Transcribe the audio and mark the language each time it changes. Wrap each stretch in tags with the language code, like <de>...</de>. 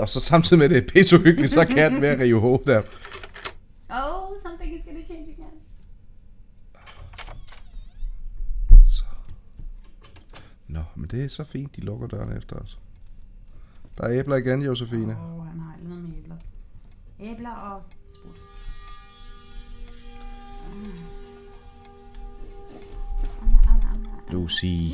<da>Og så samtidig med det er pissehyggeligt, så kan den være rive hovedet der.</da> <en>Something is gonna change again.</en> <da>Så. Nå, men det er så fint, de lukker døren efter os. Der er æbler igen, Josefine. Han har noget med æbler. Æbler og sprut. Lucy.</da>